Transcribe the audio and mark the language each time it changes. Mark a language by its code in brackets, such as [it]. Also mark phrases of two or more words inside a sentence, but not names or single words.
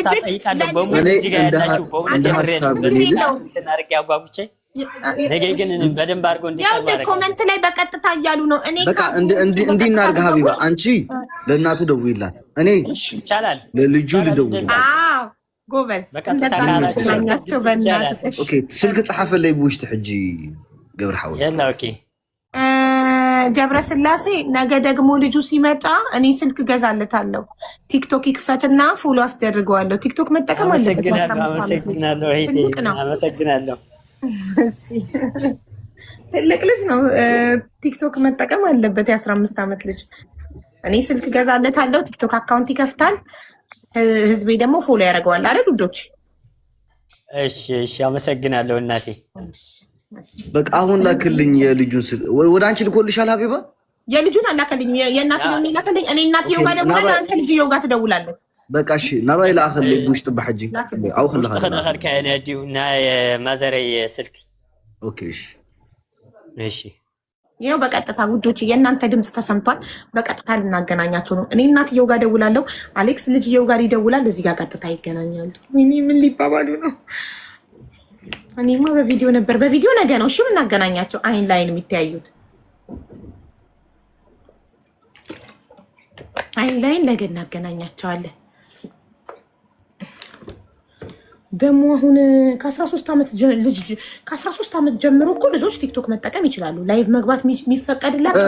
[am] ጠይቃለሁ በሙሉ እዚህ ጋር ያላችሁ በእውነት የምሬ ነው እንትን አድርጌ አጓጉቼ ነገ ግን በደንብ አድርጎ እንዲሰማ ያው ኮመንት ላይ በቀጥታ እያሉ ነው። እኔ በቃ እንዲናርግ ሀቢባ አንቺ ለእናቱ ደውይላት፣ እኔ ይቻላል ለልጁ ልደውይላት። አዎ ጎበዝ እንደታናቸው በእናትህ [ti] ኦኬ ስልክ ጻሐፈለይ ብውሽጢ ሕጂ ገብረ ሓወል የላ ኦኬ [am] ገብረ ስላሴ ነገ ደግሞ ልጁ ሲመጣ እኔ ስልክ ገዛለታለሁ። ቲክቶክ ይክፈትና ፎሎ አስደርገዋለሁ። ቲክቶክ መጠቀም አለበት። አመሰግናለሁ። ትልቅ ልጅ ነው። ቲክቶክ መጠቀም አለበት። የ15 ዓመት ልጅ እኔ ስልክ ገዛለታለሁ። ቲክቶክ አካውንት ይከፍታል። ህዝቤ ደግሞ ፎሎ ያደርገዋል አይደል ውዶች? እሺ እሺ፣ አመሰግናለሁ እናቴ። በቃ አሁን ላክልኝ የልጁን ስልክ። ወደ አንቺ ልኮልሻል ሀቢባ? የልጁን አላከልኝ። የእናትየውን ላከልኝ። እኔ እናትየው ጋር ደውላለሁ፣ አንተ ልጅየው ጋር ትደውላለህ። በቃ እሺ [ti] ናባይ ላአኸለይ ብውሽጢ በሕጂ አው ከለኻ ከነዲው ናይ ማዘረይ ስልክ [am] ኦኬ እሺ እሺ ይኸው በቀጥታ ውዶች የእናንተ ድምፅ ተሰምቷል። በቀጥታ ልናገናኛቸው ነው። እኔ እናትየው ጋር ደውላለሁ፣ አሌክስ ልጅየው ጋር ይደውላል። እዚህ ጋር ቀጥታ ይገናኛሉ። እኔ ምን ሊባባሉ ነው? እኔማ በቪዲዮ ነበር። በቪዲዮ ነገ ነው እሺ የምናገናኛቸው። አይን ላይን የሚተያዩት አይን ላይን ነገ እናገናኛቸዋለን። ደግሞ አሁን ከ13 ዓመት ጀምሮ እኮ ልጆች ቲክቶክ መጠቀም ይችላሉ። ላይቭ መግባት የሚፈቀድላቸው